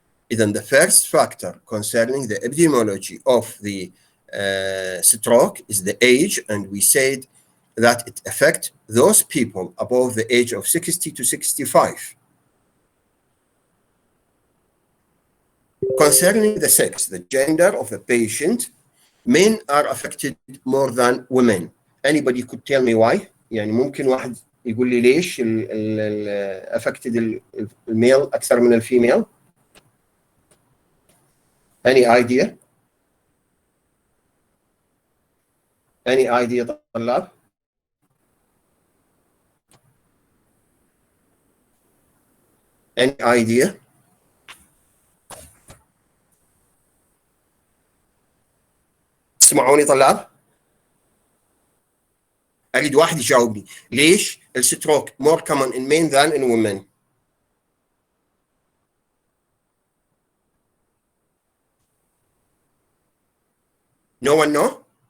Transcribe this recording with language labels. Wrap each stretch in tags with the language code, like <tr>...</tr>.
<en>Then the first factor concerning the epidemiology of the stroke is the age, and we said that it affects those people above the age of 60 to 65. Concerning the sex, the gender of the patient, men are affected more than women. Anybody could tell me why?</en> <ar>يعني ممكن واحد يقول لي ليش affected الميل أكثر من الفيميل؟</ar> <en>Any idea? Any idea طلاب؟ Any idea?</en> <ar>تسمعوني طلاب؟ أريد واحد يجاوبني ليش الستروك</ar> <en>more common in men than in women؟ No one know?</en>